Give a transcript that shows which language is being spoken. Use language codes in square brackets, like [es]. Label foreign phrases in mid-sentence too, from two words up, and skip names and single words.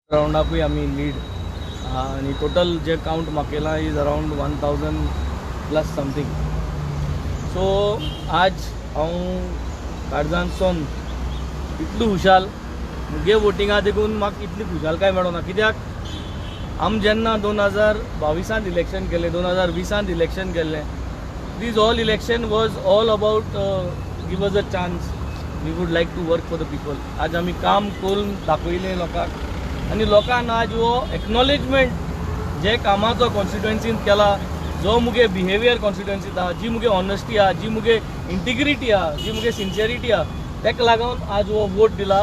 [en] round up [kok] आम्ही लीड आणि टोटल जे काउंट म्हाका केला [en] is around 1000 plus something. [kok] सो आज हांव काळजांतसून इतलो खुशाल मुगे वोटिंगा देखून म्हाका इतली खुशालकाय मेळोना. कित्याक आमी जेन्ना 2022 इलेक्शन केलें, 2020 इलेक्शन केल्लें, [en] these all election was all about give us a chance, we would like to work for the people. [kok] आज आमी काम करून दाखयलें लोकांक आनी लोकांक आज वो एक्नॉलेजमेंट जे कामाचो कॉन्स्टिट्युएन्सीन केला, जो मुगे बिहेवियर कॉन्स्टिट्युएन्सीत आहा, जी मुगे ऑनेस्टी आहा, जी मुगे इंटिग्रिटी आहा, जी मुगे सिन्सियरिटी आहा, तेका लागून आज वो वोट दिला.